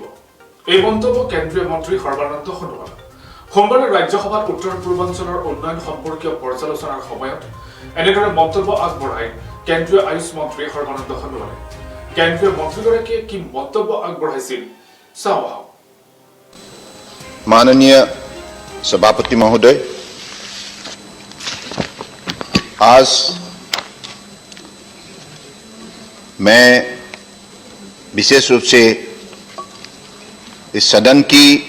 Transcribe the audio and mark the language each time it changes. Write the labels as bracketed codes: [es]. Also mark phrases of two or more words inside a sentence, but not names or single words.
[as] এই মন্তব্য কেন্দ্ৰীয় মন্ত্ৰী সৰ্বানন্দ সোণোৱাল সোমবাৰে ৰাজ্যসভাত উত্তৰ পূৰ্বাঞ্চলৰ উন্নয়ন সম্পৰ্কীয় পৰ্যালোচনাৰ সময়ত এনেদৰে মন্তব্য আগবঢ়াই কেন্দ্ৰীয় আয়ুষ মন্ত্ৰী সৰ্বানন্দ সোণোৱালে। কেন্দ্ৰীয় মন্ত্ৰীগৰাকীয়ে কি মন্তব্য আগবঢ়াইছিল চাওঁ আহক। [hi] माननीय सभापति महोदय, आज मैं विशेष रूप से इस सदन की